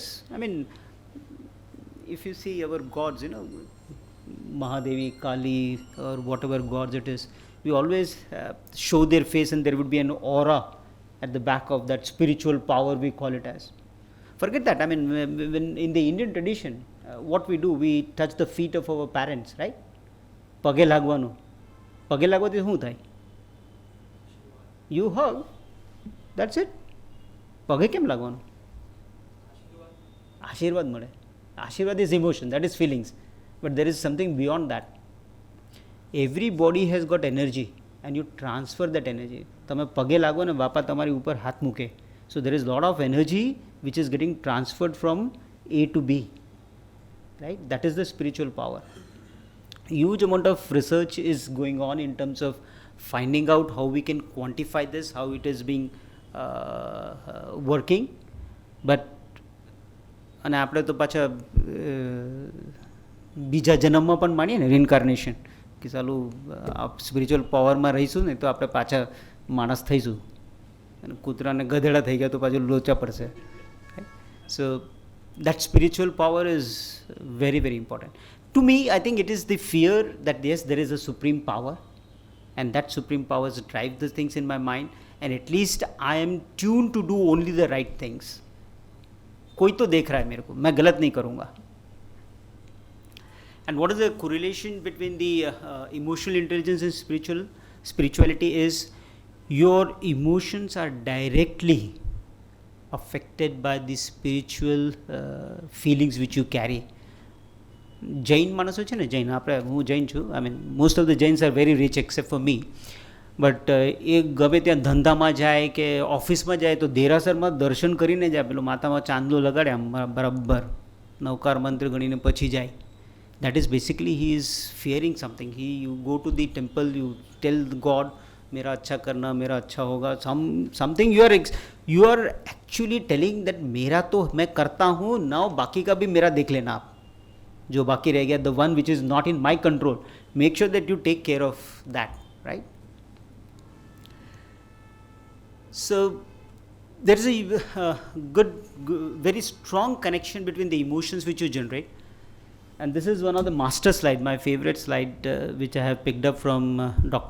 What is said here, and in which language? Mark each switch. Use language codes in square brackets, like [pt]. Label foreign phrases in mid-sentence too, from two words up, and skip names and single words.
[en] I mean, if you see our gods, Mahadevi, Kali or whatever gods it is, we always show their face and there would be an aura at the back of that spiritual power, we call it as. Forget that. I mean, when in the Indian tradition, what we do, we touch the feet of our parents, right? [gu] પગે લાગવાનું. પગે લાગવાથી શું થાય? [en] You hug. That's it. [gu] પગે કેમ લાગવાનું? આશીર્વાદ મળે. [en] આશીર્વાદ is emotion, that is feelings. But there is something beyond that. Every body has got energy and you transfer that energy. [gu] તમે પગે લાગો ને બાપા તમારી ઉપર હાથ મૂકે. [en] So there is a lot of energy which is getting transferred from A to B. Right? That is the spiritual power. Huge amount of research is going on in terms of finding out how we can quantify this, how it is being working. [gu] But અને આપણે તો પાછા બીજા જન્મમાં પણ માનીએ ને રિઇન્કાર્નેશન કે ચાલુ [en] spiritual powerમાં [gu] રહીશું ને તો આપણે પાછા માણસ થઈશું અને કૂતરાને ગધેડા થઈ ગયા તો પાછું લોચા પડશે. [en] So that spiritual power is very, very important. To me, I think it is the fear that yes, there is a supreme power and that supreme power drives the things in my mind, and at least I am tuned to do only the right things. [hi] कोई तो देख रहा है मेरे को, मैं गलत नहीं करूँगा. [en] And what is the correlation between the emotional intelligence and spirituality is your emotions are directly affected by the spiritual feelings which you carry. [gu] જૈન માણસો છે ને, જૈન આપણે, હું જૈન છું. [en] I mean most of the Jains are very rich except for me. But [gu] એ ગમે ત્યાં ધંધામાં જાય કે ઓફિસમાં જાય તો દેરાસરમાં દર્શન કરીને જાય, પેલો માથામાં ચાંદલો લગાડે આમ બરાબર નવકાર મંત્ર ગણીને પછી જાય. [en] That is basically he is fearing something. You go to the temple, you tell God [hi] मेरा अच्छा करना, मेरा अच्छा होगा, [en] something you are actually telling that [hi] मेरा तो मैं करता हूँ, नाउ बाकी का भी मेरा देख लेना आप, जो बाकी रह गया, [en] The one which is not in my control, make sure that you take care of that, right. So there is a very strong connection between the emotions which you generate, and this is one of the master slide, my favorite slide, which I have picked up from Dr.